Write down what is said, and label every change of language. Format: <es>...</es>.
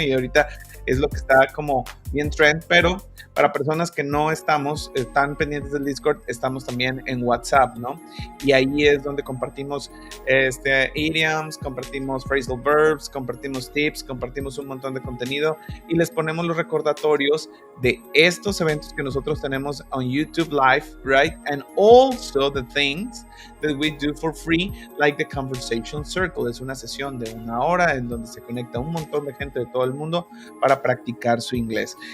<es>Y ahorita es lo que está como bien trend, pero para personas que no estamos tan pendientes del Discord, estamos también en WhatsApp, ¿no? Y ahí es donde compartimos idioms, compartimos phrasal verbs, compartimos tips, compartimos un montón de contenido y les ponemos los recordatorios de estos eventos que nosotros tenemos on YouTube Live, right?</es> <en>And also the things that we do for free, like the Conversation Circle.</en> <es>Es una sesión de 1 hora en donde se conecta un montón de gente de todo el mundo para practicar su inglés.</es>